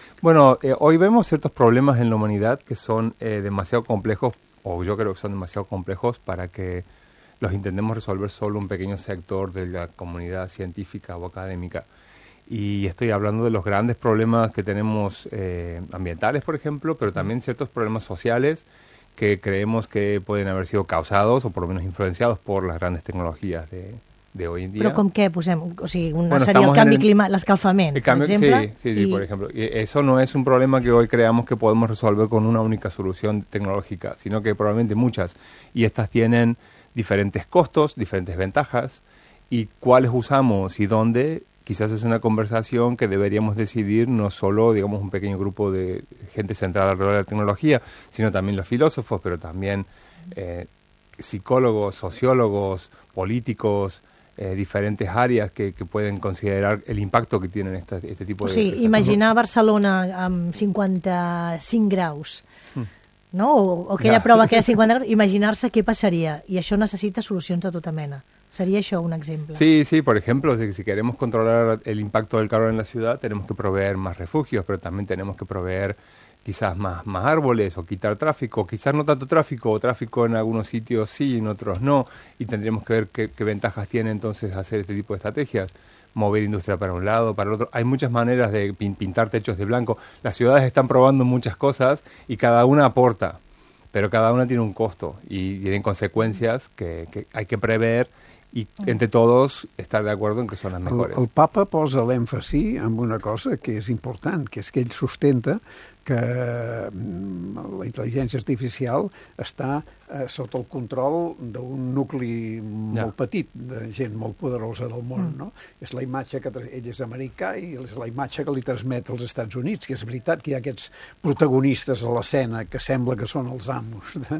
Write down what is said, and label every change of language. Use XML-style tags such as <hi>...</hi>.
<es>Bueno, hoy vemos ciertos problemas en la humanidad que son demasiado complejos, o yo creo que son demasiado complejos para que los intentemos resolver solo un pequeño sector de la comunidad científica o académica. Y estoy hablando de los grandes problemas que tenemos ambientales, por ejemplo, pero también ciertos problemas sociales que creemos que pueden haber sido causados o por lo menos influenciados por las grandes tecnologías de hoy en día. ¿Pero con qué?</es> <ca>Sería el canvi climàtic, l'escalfament, per exemple.</ca> <es>Sí, por ejemplo. Y eso no es un problema que hoy creamos que podemos resolver con una única solución tecnológica, sino que probablemente muchas. Y estas tienen diferentes costos, diferentes ventajas. ¿Y cuáles usamos y dónde? Quizás es una conversación que deberíamos decidir no solo, digamos, un pequeño grupo de gente centrada alrededor de la tecnología, sino también los filósofos, pero también psicólogos, sociólogos, políticos, diferentes áreas que pueden considerar el impacto que tienen este tipo de...</es> <ca>O sigui, imaginar Barcelona amb 55 graus, no? O aquella prova que era 50 graus, imaginar-se què passaria. I això necessita solucions de tota mena.</ca> <es>¿Sería eso un ejemplo? Sí, sí, por ejemplo, si queremos controlar el impacto del calor en la ciudad, tenemos que proveer más refugios, pero también tenemos que proveer quizás más árboles o quitar tráfico, quizás no tanto tráfico, o tráfico en algunos sitios sí, en otros no, y tendríamos que ver qué ventajas tiene entonces hacer este tipo de estrategias. Mover industria para un lado, para el otro. Hay muchas maneras de pintar techos de blanco. Las ciudades están probando muchas cosas y cada una aporta, pero cada una tiene un costo y tienen consecuencias que hay que prever</es> <ca>i entre tots estar d'acord en que són les millors. El Papa posa l'èmfasi en una cosa que és important, que és que ell sustenta que la intel·ligència artificial està sota el control d'un nucli molt petit, de gent molt poderosa del món. No? És la imatge que ell és americà i és la imatge que li transmet als Estats Units, que és veritat que hi ha aquests protagonistes a l'escena que sembla que són els amos.</ca>